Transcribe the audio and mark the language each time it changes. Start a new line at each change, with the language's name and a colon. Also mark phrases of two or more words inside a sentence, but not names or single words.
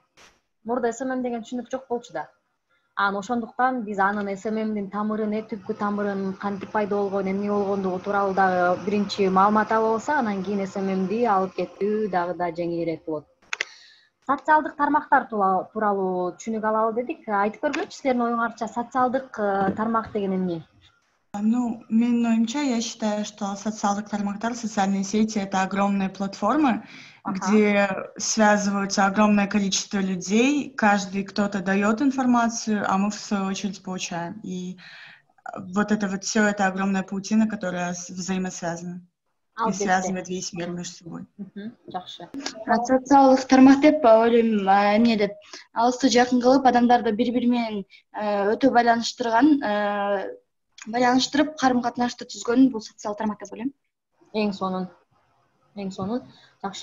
Kyrgyz: Мурда СММ деген түшүнүк жок болчу да. Ошондуктан биз анын СММдин тамырын, түпкү тамырын, кантип пайда болгон, эмне болгондугу тууралуу дагы биринчи маалымат алып алсак, анан кийин СММди алып кетүү дагы да жеңилирээк болот. Социалдык тармактар тууралуу түшүнүк алалы дедик. Айтып көргүлөчү, силердин оюңарча социалдык тармак деген эмне? Менин оюмча,
Russian: я считаю, что социальных тармактар, социальные сети — это огромные платформы, где связываются огромное количество людей, каждый кто-то дает информацию, а мы в свою очередь получаем. И вот все это огромная паутина, которая взаимосвязана и связывает весь мир между собой.
Kyrgyz: Жакшы. Социалдык тармак деп ойлойм, эмне деп алысты жакын кылып, адамдарды бири-бири менен өтө байланыштырып, карым-катнашты түзгөн бул социалдык тармак деп ойлойм. Эң сонун. Жакшы.